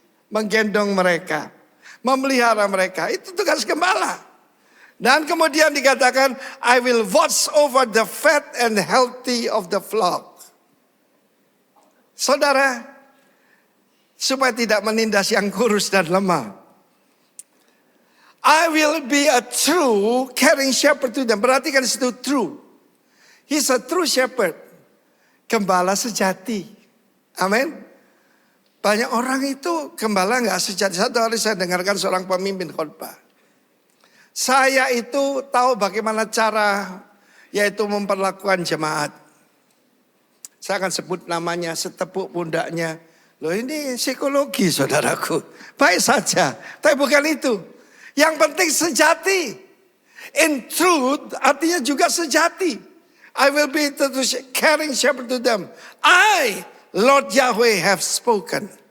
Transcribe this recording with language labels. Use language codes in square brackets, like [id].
[id] Menggendong mereka. Memelihara mereka. Itu tugas gembala. Dan kemudian dikatakan, [en] I will watch over the fat and healthy of the flock. [id] Saudara, supaya tidak menindas yang kurus dan lemah. [en] I will be a true caring shepherd to them. [id] Perhatikan situ [en] true. He's a true shepherd. [id] Gembala sejati. Amin. Banyak orang itu gembala gak sejati. Satu hari saya dengarkan seorang pemimpin khotbah. Saya itu tahu bagaimana cara yaitu memperlakukan jemaat. Saya akan sebut namanya, setepuk pundaknya. Loh ini psikologi saudaraku. Baik saja, tapi bukan itu. Yang penting sejati. [en] In truth [id] artinya juga sejati. [en] I will be the caring shepherd to them. I, Lord Yahweh have spoken.